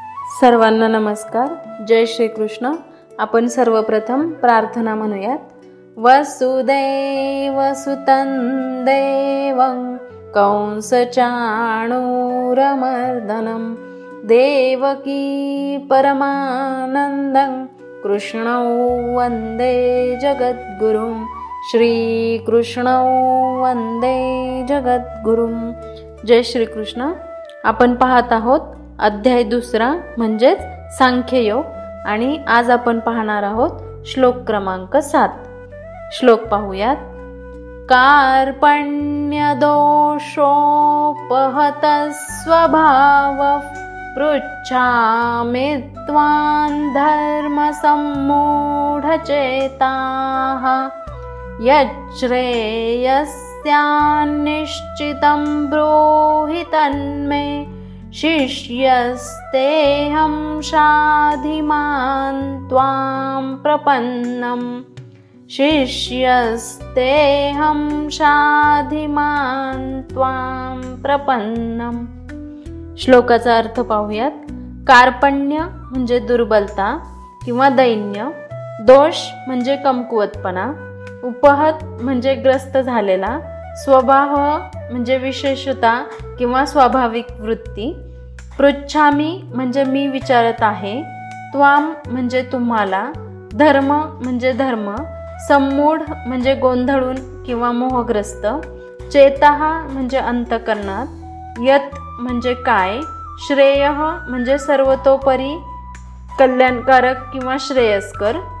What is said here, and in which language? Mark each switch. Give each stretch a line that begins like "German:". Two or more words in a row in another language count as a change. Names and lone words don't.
Marathi: सर्वांना नमस्कार. जय श्री कृष्ण. आपण सर्वप्रथम प्रार्थना म्हणूयात.
Sanskrit: वसुदेवसुतं देवं कंसचाणूरमर्दनं देवकी परमानन्दं कृष्णौ वन्दे जगद्गुरुं. श्रीकृष्णौ वन्दे जगद्गुरुं.
Marathi: जय श्रीकृष्ण. आपण पाहत आहोत अध्याय 2 म्हणजेच सांख्ययोग आणि आज आपण पाहणार आहोत श्लोक क्रमांक 7. श्लोक पाहूयात.
Sanskrit: कार्पण्य दोषोपहत स्वभाव पृच्छामि त्वां धर्म सम्मूढचेताः यच्छ्रेयस्यान्निश्चितं ब्रूहि तन्मे शिष्यस्तेऽहं शाधिमान् त्वां प्रपन्नम्. शिष्यस्तेऽहं शाधिमान् त्वां प्रपन्नम्.
Marathi: श्लोकाचा अर्थ पाहूयात. कार्पण्य म्हणजे दुर्बलता किंवा दैन्य, दोष म्हणजे कमकुवतपणा, उपहत म्हणजे ग्रस्त झालेला, स्वभाव म्हणजे विशेषता किंवा स्वाभाविक वृत्ती, पृच्छामी म्हणजे मी विचारत आहे, त्वाम म्हणजे तुम्हाला, धर्म म्हणजे धर्म, सम्मूढ म्हणजे गोंधळून किंवा मोहग्रस्त, चेताः म्हणजे अंतकरणात, यत म्हणजे काय, श्रेय म्हणजे सर्वतोपरी कल्याणकारक किंवा श्रेयस्कर,